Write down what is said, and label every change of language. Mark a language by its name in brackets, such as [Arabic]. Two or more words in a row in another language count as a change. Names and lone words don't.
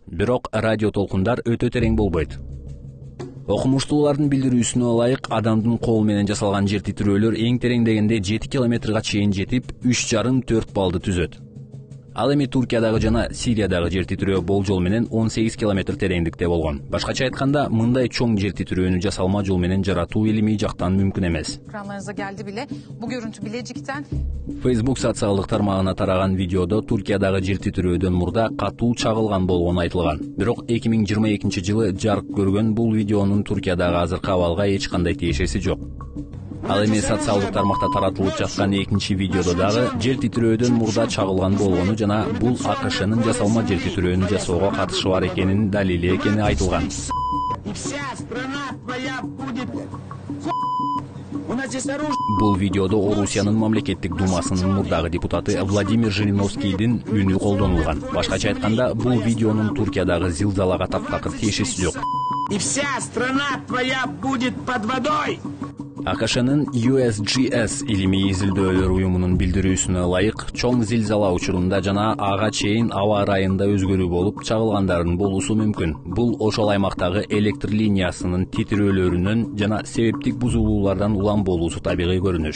[Kyrgyz] Бирок радио толкундар өтө терең болбойт. Окумуштуулардын билдирүүсүнө ылайык, адамдын колу менен жасалган жер титирөөлөр эң терең дегенде 7 километрга чейин жетип, 3,5-4 баллды түзөт. Ал эми Туркиядагы жана Сириядагы жер титирөө болжол менен 18 километр тереңдикте болгон. Башкача айтканда, мындай чоң жер титирөөнү жасалма жол менен жаратуу илимий жактан мүмкүн эмес. [Turkish] Ekranlarınıza geldi bile. Bu görüntü Bilecik'ten. [Kyrgyz] Facebook социалдык тармагына тараган видеодо Туркиядагы жер титирөөдөн мурда катуу чагылган болгону айтылган. Бирок 2022-жылы жарык көргөн бул видеонун Туркиядагы азыркы абалга эч кандай тиешеси жок. Ал эми социалдык тармакта таратылып жаткан экинчи видеодо дагы жер титирөөдөн мурда чагылган болгону жана бул АКШнын жасалма жер титирөөнү жасоого катышы бар экенин далили экени айтылган. Бул видеодо Орусиянын мамлекеттик думасынын мурдагы депутаты Владимир Жириновскийдин үнү колдонулган. Башкача айтканда, бул видеонун Туркиядагы зилзалага таптакыр тиешеси жок. [Russian] И вся страна твоя будет под водой. [Kyrgyz] АКШнын USGS илимий изилдөөлөр уюмунун билдирүүсүнө ылайык, чоң зилзала учурунда жана ага чейин аба ырайында өзгөрүү болуп, чагылгандардын болуусу мүмкүн. Бул ошол аймактагы электр линиясынын титирөөлөрүнөн жана себептик бузулуулардан улам болуусу табигый көрүнүш.